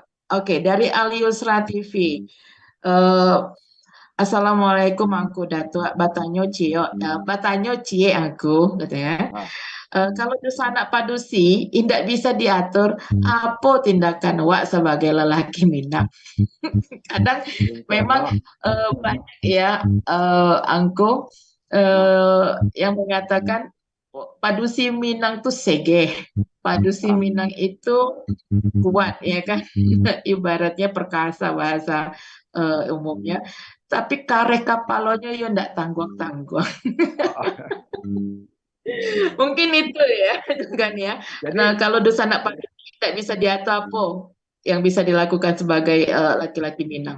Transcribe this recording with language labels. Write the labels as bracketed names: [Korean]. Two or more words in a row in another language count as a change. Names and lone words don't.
[Indonesian] Oke, dari Aliusra TV. Assalamualaikum Angku Datuk Batanyo Cio, Batanyo Cie aku katanya. Kalau anak padusi tidak bisa diatur, apa tindakan wak sebagai lelaki Minang? Kadang memang banyak ya Angku yang mengatakan padusi Minang tuh segeh, padusi Minang itu kuat ya kan, ibaratnya perkasa bahasa umumnya. [Minangkabau] Tapi kare kapalonya yo ndak tangguh-tangguh. [Indonesian] Mungkin itu ya, kan ya. Nah, kalau dosa anak padusi tidak bisa diatur apa yang bisa dilakukan sebagai laki-laki Minang?